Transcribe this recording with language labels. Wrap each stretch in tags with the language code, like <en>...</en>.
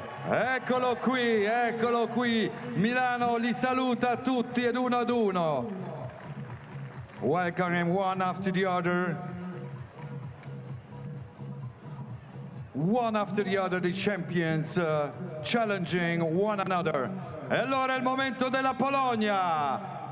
<it>Eccolo qui, Milano li saluta tutti ed uno ad uno.</it> <en>Welcome him one after the other. One after the other, the champions challenging one another.</en> <it>E allora è il momento della Polonia.</it>